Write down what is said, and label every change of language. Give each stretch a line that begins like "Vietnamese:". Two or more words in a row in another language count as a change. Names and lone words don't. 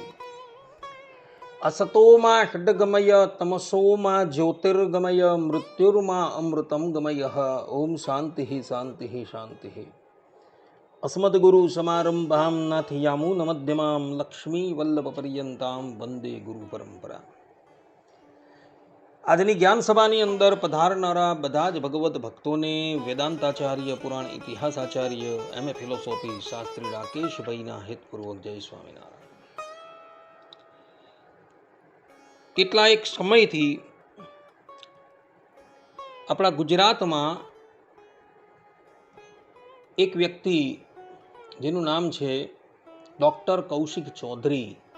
Sanskrit: असतो मा षड्गमय तमसो मा ज्योतिर्गमय मृत्युर्मा अमृतं गमयः। ओम शान्तिः शान्तिः शान्तिः। अस्मद्गुरु समारम्भां नाथयामुनमध्यमां लक्ष्मीवल्लभपर्यन्तां वन्दे गुरुपरम्परा।
Gujarati: આજની જ્ઞાન સભાની અંદર પધારનારા બધા જ ભગવત ભક્તોને વેદાંતાચાર્ય, પુરાણ ઇતિહાસાચાર્ય, એમએ ફિલોસોફી શાસ્ત્રી રાકેશભાઈના હિતપૂર્વક જય સ્વામિનારાયણ. કેટલાક સમયથી આપણા ગુજરાતમાં એક વ્યક્તિ જેનું નામ છે ડૉક્ટર કૌશિક ચૌધરી,